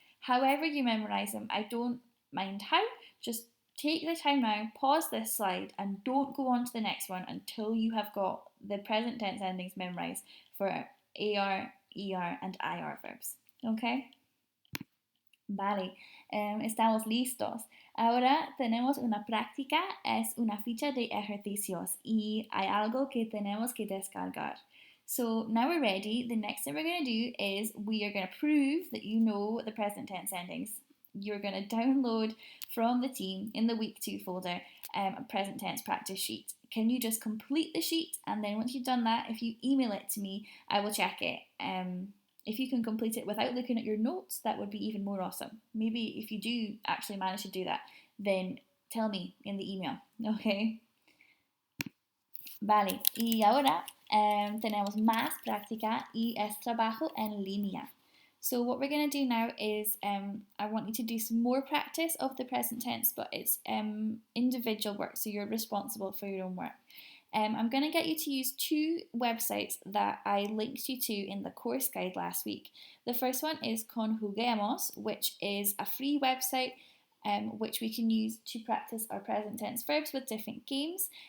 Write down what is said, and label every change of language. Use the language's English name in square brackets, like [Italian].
[English] However you memorise them, I don't mind how, just take the time now, pause this slide and don't go on to the next one until you have got the present tense endings memorised for AR, ER and IR verbs. [Spanish] ¿Ok? Vale, estamos listos. Ahora tenemos una práctica, es una ficha de ejercicios y hay algo que tenemos que descargar. [English] So now we're ready. The next thing we're going to do is we are going to prove that you know the present tense endings. You're going to download from the team in the week 2 folder a present tense practice sheet. Can you just complete the sheet, and then once you've done that, if you email it to me, I will check it. If you can complete it without looking at your notes, that would be even more awesome. Maybe if you do actually manage to do that, then tell me in the email, okay? [Spanish] Vale, y ahora tenemos más práctica y es trabajo en línea. [English] So what we're going to do now is I want you to do some more practice of the present tense, but it's individual work, so you're responsible for your own work. I'm going to get you to use two websites that I linked you to in the course guide last week. The first one is Conjuguemos, which is a free website which we can use to practice our present tense verbs with different games.